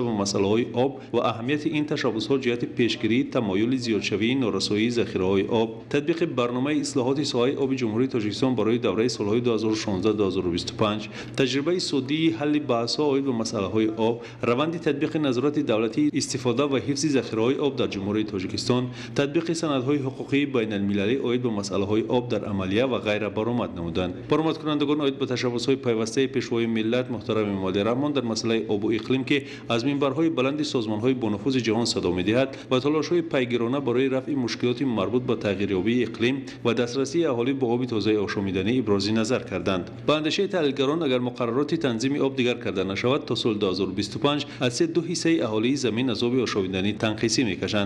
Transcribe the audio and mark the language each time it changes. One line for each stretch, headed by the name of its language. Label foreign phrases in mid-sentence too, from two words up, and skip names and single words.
Persian: به مسائل آب و اهمیت این تشبس‌ها جهت پیشگیری تمایل زیادشوی نارسایی ذخیره‌های آب، تطبیق برنامه اصلاحات ساحه آب جمهوری تاجیکستان برای دوره سال‌های 2016-2025، تجربه سودی حل بحث‌ها عاید به مسائل آب، روند تطبیق نظارت دولتی استفاده و حفظ ذخیره‌های آب در جمهوری تاجیکستان، تطبیق سندهای حقوقی بین‌المللی عاید به مسائل آب در عملیه و غیره برآمد نمودند. برآمدکنندگان عاید به تشبس‌های پیوسته
Tajik: пешвои миллат муҳтарами Эмомалӣ Раҳмон дар масъалаи обу иқлим ки аз минбарҳои баланди созмонҳои бонуфузи ҷаҳон садо медиҳад ва талошҳои пайгирона барои рафъи мушкилоти марбут ба тағйирёбии иқлим ва дастрасии аҳолӣ ба оби тозаи ошомиданӣ ибрози назар карданд. Ба андешаи таҳлилгарон агар муқаррароти танзими об дигар карда нашавад то соли 2025 аз 2 ҳиссаи аҳолии замин аз оби ошомиданӣ танқисӣ мекашанд.